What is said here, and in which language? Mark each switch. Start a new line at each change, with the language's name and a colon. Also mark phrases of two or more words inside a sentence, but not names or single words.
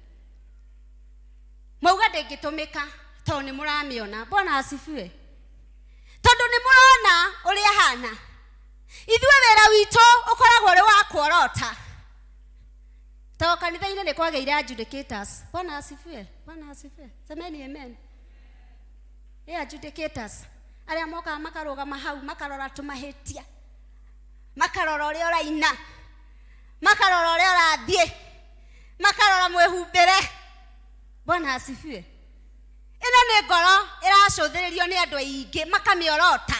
Kikuyu: Mauga ndĩngĩtũmĩka tondũ nĩ mũramĩona.
Swahili: Bwana asifiwe.
Kikuyu: Tondũ nĩ mũrona ũrĩa hana. Ithuĩ wĩra witũ ũkoragwo ũrĩ wa kuorota. Tondũ kanitha-inĩ nĩ kwagĩire adjudicators.
Swahili: Bwana asifiwe. Bwana asifiwe. Semeni amen.
Kikuyu: Adjudicators arĩa mokaga makarũgama hau makarora tũmahĩtia, makarora ũrĩa ũraina, makarora ũrĩa ũrathiĩ, makarora mwĩhumbĩre.
Swahili: Bwana asifiwe.
Kikuyu: Ĩno nĩ ngoro ĩracũthĩrĩrio nĩ andũ aingĩ makamĩorota.